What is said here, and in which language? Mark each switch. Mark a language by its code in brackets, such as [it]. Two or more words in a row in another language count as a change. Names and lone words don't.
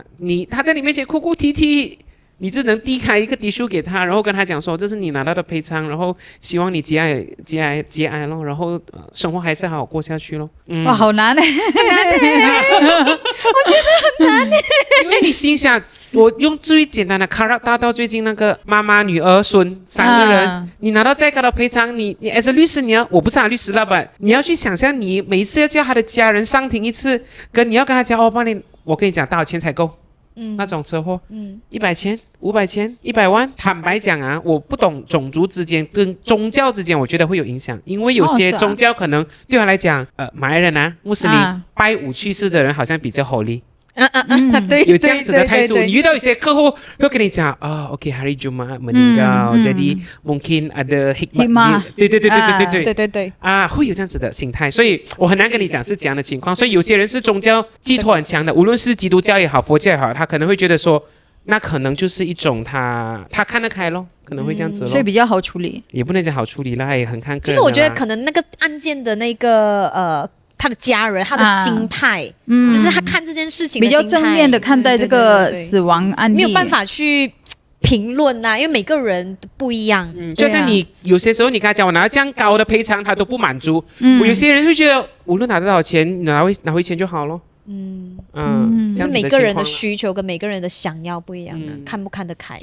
[zh] 他在你面前哭哭啼啼，你只能遞開一個滴數給他，然後跟他講說這是你拿到的賠償，然後希望你節哀咯，然後生活還是好好過下去咯。哇，好難欸，很難欸我覺得很難欸因為你心想我用最簡單的卡拉大到最近那個媽媽女兒孫3個人，你拿到再高的賠償，你 [en] as a [zh] 律師我不是律師老闆，你要去想象你每一次要叫他的家人上庭一次，跟你要跟他講幫你，我跟你講多少錢才夠，那種車禍100千500千100萬，坦白講啊，我不懂種族之間跟宗教之間我覺得會有影響，因為有些宗教可能對他來講馬來人啊穆斯林拜5去世的人好像比較 holy，對，有這樣子的態度，你遇到一些客戶會跟你講 OK [ms] hari Jumaat meninggal jadi mungkin ada hikmah， [zh] 對會有這樣子的心態，所以我很難跟你講是這樣的情況，所以有些人是宗教寄託很強的，無論是基督教也好佛教也好，他可能會覺得說那可能就是一種他看得開咯，可能會這樣子咯，所以比較好處理，也不能講好處理啦，也很看個人。就是我覺得可能那個案件的那個他的家人，他的心態，就是他看這件事情的心態比較正面的看待這個死亡案例，沒有辦法去評論啊，因為每個人不一樣。就像你有些時候你跟他講我拿到這樣高的賠償，他都不滿足。我有些人會覺得無論拿多少錢，拿回錢就好咯。就是每個人的需求跟每個人的想要不一樣的，看不看得開。